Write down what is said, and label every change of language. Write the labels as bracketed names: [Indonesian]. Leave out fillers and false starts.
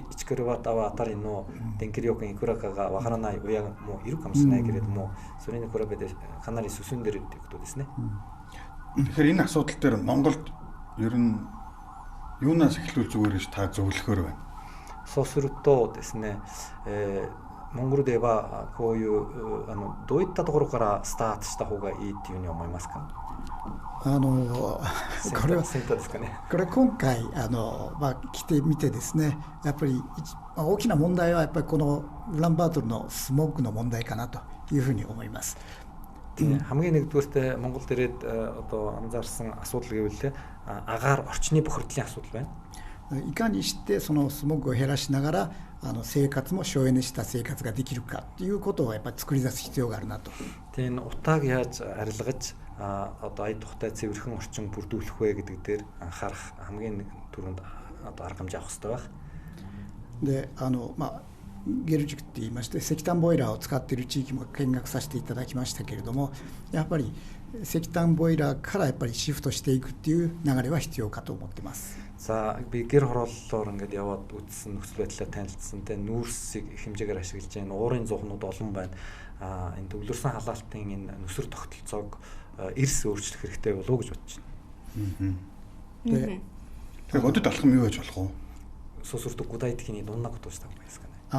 [Japanese] 1 киловатт ава атар но денкириокын икуракага вахарана уя мо ируかもしれないけれどもそれに比べてかなり進んでるっていうことですね。 [Mongolian] Тэгэхээр энэ асуудал дээр Монголд ер нь юунаас эхлүүл зүгээр гэж та зөвлөхөр байна. [Japanese] そうするとですね、モンゴルではこういうどういったところからスタートした方がいいっていうふうに思いますか？これは先頭ですかね。これ今回来てみてですね、やっぱり大きな問題はやっぱりこのウランバートルのスモッグの問題かなというふうに思います。 [Mongolian] хамгийн нэгдүгээрт Монгол дээрээ одоо анзаарсан асуудал гэвэл агаар орчны бохирдлын асуудал байна. [Japanese] いかにしてそのスモッグを減らしながら生活も省エネした生活ができるかということをやっぱり作り出す必要があるなと。 [Mongolian] Тэгээд утааг яаж арилгаж одоо ая тухтай цэвэрхэн орчин бүрдүүлэх вэ гэдэг дээр анхаарах хамгийн түрүүнд одоо арга хэмжээ авах хэрэгтэй байх. [Japanese] でゲルジュクって言いまして石炭ボイラーを使っている地域も見学させていただきましたけれども、やっぱり石炭ボイラーからやっぱりシフトしていくっていう流れは必要かと思ってます。 [Mongolian] За би гэр хорооллоор ингээд яваад үзсэн нөхцөл байдлаа танилцсан. Тэгээ нүүрсийг их хэмжээгээр ашиглаж байна. Уурын зуухнууд олон байна. Энэ төвлөрсөн халаалтын энэ нүсэр тогтолцоог эрс өөрчлөх хэрэгтэй болов уу гэж бодож байна. Тэгээ бодит алхам юу гэж болох вэ? [Japanese] そうすると具体的にどんなことをした方がいいですかね。